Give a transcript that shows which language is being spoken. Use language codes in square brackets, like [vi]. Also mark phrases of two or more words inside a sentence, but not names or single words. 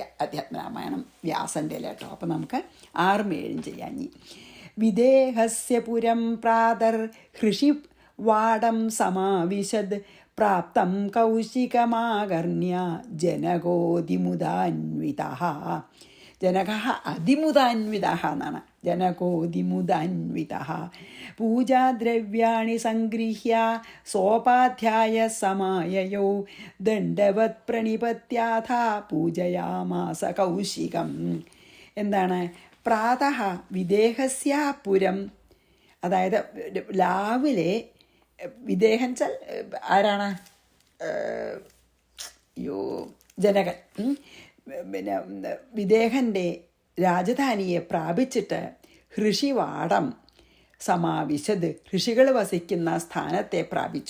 [ml] അധ്യാത്മരാമായണം വ്യാസൻ്റെ കേട്ടോ. അപ്പം നമുക്ക് 6ഉം 7ഉം ചെയ്യാം. [sa] വിദേഹസ്യ പുരം പ്രാതർ ഹൃഷി വാടം സമാവിശദ് പ്രാപ്തം കൗശികമാകർണ്യ ജനകോതിമുദാന്വിതഃ. ജനക അതിമുദാന്വിതഃ [ml] എന്നാണ്. [sa] जनकोऽतिमुदान्वितः पूजाद्रव्याणि सङ्गृह्य सोपाध्याय समाययौ दण्डवत् प्रणिपत्याथ पूजयामास कौशिകം. [ml] എന്താണ്? [sa] പ്രാതഃ വിദേഹസ്യ പുരം, [ml] അതായത് രാവിലെ വിദേഹം വെച്ചാൽ ആരാണ്? ജനകൻ. പിന്നെ വിദേഹൻ്റെ രാജധാനിയെ പ്രാപിച്ചിട്ട് [sa] ഋഷിവാടം സമാവിശത്, [ml] ഋഷികൾ വസിക്കുന്ന സ്ഥാനത്തെ പ്രാപിച്ചു.